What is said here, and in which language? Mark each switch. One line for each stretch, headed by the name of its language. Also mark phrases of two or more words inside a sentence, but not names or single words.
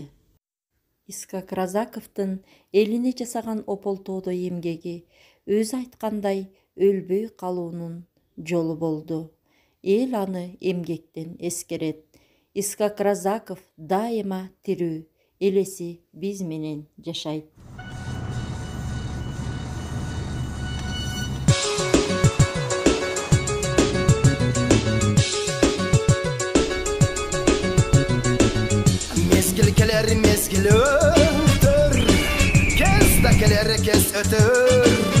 Kyrgyz: Исхак Разаковдун элине жасаган ополтоодо эмгеги өзү айткандай өлбөй калуунун жолу болду. Эл аны эмгектен эскерет. Исхак Разаков дайыма тирүү, элеси биз менен жашайт. Мезгил келер мезгил өтүр, кез да келер кез өтүр.